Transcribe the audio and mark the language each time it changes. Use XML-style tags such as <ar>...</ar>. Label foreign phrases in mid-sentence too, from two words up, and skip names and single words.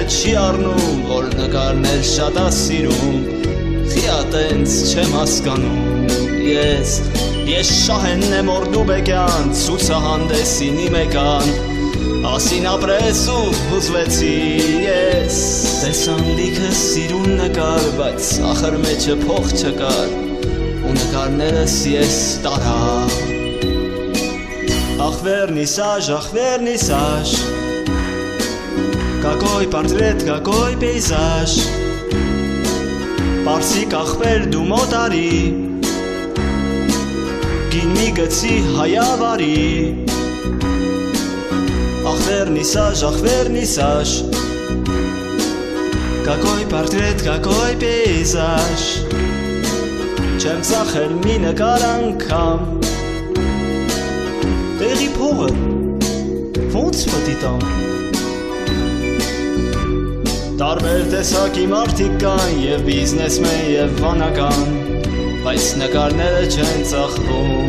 <hy>չի առնում, որ նկարներ շատ ասիրում, խիատենց չեմ հասկանում, ես Շահենն եմ Օրդուբեկյան, ցուցահանդեսին իմ եկան, ասին ապրես ու հուզվեցի ես, տեսան լիքը սիրուն նկար, բայց ախր մեջը փող չկար, ու նկարներս ես տարա։ Ախ վերնիսաժ,</hy> <ru>какой портрет, какой пейзаж,</ru> <hy>Պարսիկ ախպեր դու մոտարի, գին մի գցի հայավարի, Ախ վերնիսաժ,</hy> <ru>какой портрет, какой пейзаж,</ru> <hy>Չեմ ծախել մի նկար անգամ, տեղի փողը, ոնց պտի տամ, Տարբեր տեսակի մարդիկ կան, և բիզնեսմեն, և վանական, Բայց նկարները չեն ծախվում</hy>